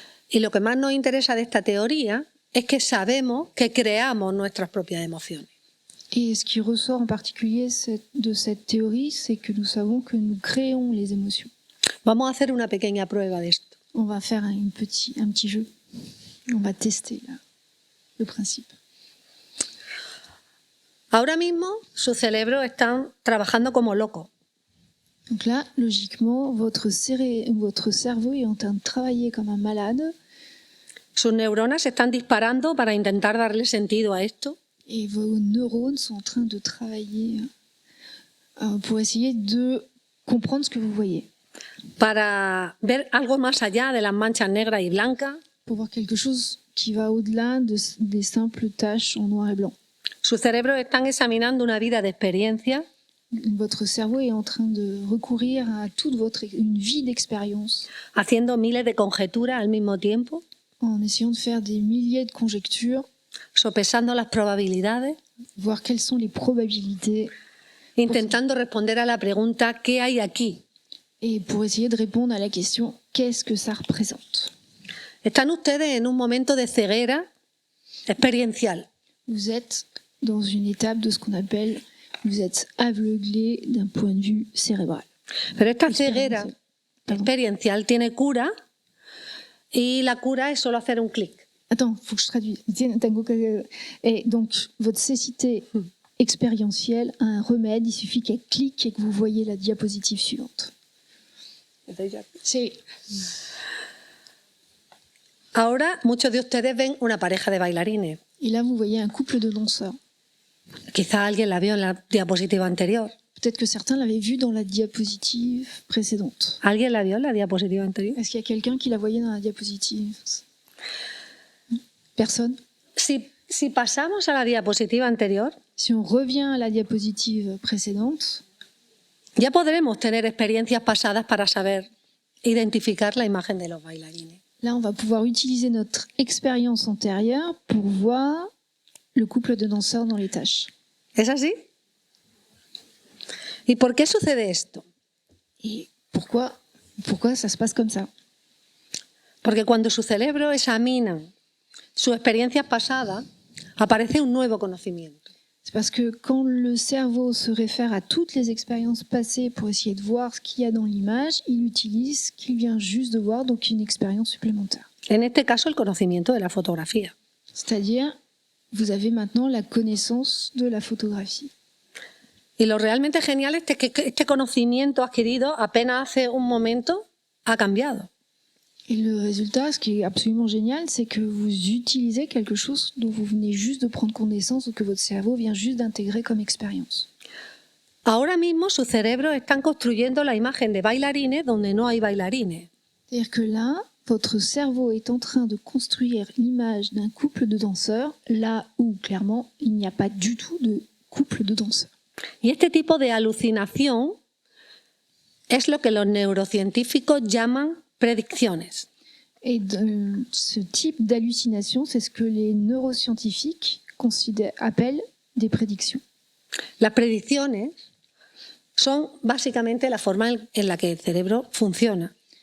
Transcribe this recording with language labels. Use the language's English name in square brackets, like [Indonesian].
[Spanish] Y lo que más nos interesa de esta teoría es que sabemos que creamos nuestras propias emociones. [French] Et ce qui ressort en particulier de cette théorie, c'est que nous savons que nous créons les émotions. [Spanish] Vamos a hacer una pequeña prueba de esto. [French] On va faire un petit jeu. On va tester le principe. [Spanish] Ahora mismo sus cerebros están trabajando como locos. [French] Donc là, logiquement, votre cerveau est en train de travailler comme un malade [Spanish] Sus neuronas se están disparando para intentar darle sentido a esto. [French] et vos neurones sont en train de travailler pour essayer de comprendre ce que vous voyez, [Spanish] Para ver algo más allá de las manchas negras y blancas. [French] pour voir quelque chose qui va au-delà des simples taches en noir et blanc. [Spanish] Sus cerebros están examinando una vida de experiencia [French] Votre cerveau est en train de recourir à une vie d'expérience [Spanish] haciendo miles de conjeturas al mismo tiempo, [French] en essayant de faire des milliers de conjectures, [Spanish] sopesando las probabilidades, [French] voir quelles sont les probabilités [Spanish] intentando responder a la pregunta ¿qué hay aquí? [French] et pour essayer de répondre à la question qu'est-ce que ça représente. [Spanish] Están ustedes en un momento de ceguera experiencial. [French] Vous êtes dans une étape de ce qu'on appelle vous êtes aveuglé d'un point de vue cérébral. [Spanish] Pero esta ceguera [French] Pardon. [Spanish] experiencial tiene cura y la cura es solo hacer un clic. [French] Attends, il faut que je traduise. Et donc, votre cécité expérientielle a un remède, il suffit qu'elle clique et que vous voyez la diapositive suivante. [Spanish] Sí. Ahora muchos de ustedes ven una pareja de bailarines. [French] Et là, vous voyez un couple de danseurs. [Spanish] Quizá alguien la vio en la diapositiva anterior. [French] Peut-être que certains l'avaient vu dans la diapositive précédente. [Spanish] ¿Alguien la vio en la diapositiva anterior? [French] Est-ce qu'il y a quelqu'un qui la voyait dans la diapositive? Personne? [Spanish] Si pasamos a la diapositiva anterior, [French] Si on revient à la diapositive précédente, [Spanish] ya podremos tener experiencias pasadas para saber identificar la imagen de los bailarines. [French] là, on va pouvoir utiliser notre expérience antérieure pour voir le couple de danseurs dans les tâches. [Spanish] ¿Es así? ¿Y por qué sucede esto? [French] Et pourquoi ça se passe comme ça? [Spanish] Porque cuando su cerebro examina sus experiencias pasadas, aparece un nuevo conocimiento. [French] C'est parce que quand le cerveau se réfère à toutes les expériences passées pour essayer de voir ce qu'il y a dans l'image, il utilise ce qu'il vient juste de voir, donc une expérience supplémentaire. [Spanish] En este caso, el conocimiento de la fotografía. [French] C'est-à-dire, vous avez maintenant la connaissance de la photographie. [Spanish] Y lo realmente genial es que este conocimiento adquirido apenas hace un momento ha cambiado. [French] Et le résultat, ce qui est absolument génial, c'est que vous utilisez quelque chose dont vous venez juste de prendre connaissance ou que votre cerveau vient juste d'intégrer comme expérience. [Spanish] Ahora mismo sus cerebros están construyendo la imagen de bailarines donde no hay bailarines. [French] C'est-à-dire que là, votre cerveau est en train de construire l'image d'un couple de danseurs, là où clairement il n'y a pas du tout de couple de danseurs. [Spanish] Y este tipo de alucinación es lo que los neurocientíficos llaman predicciones. [French] Et ce type d'hallucination, c'est ce que les neuroscientifiques appellent des prédictions. [Spanish] Las predicciones son básicamente la forma en la que el cerebro funciona.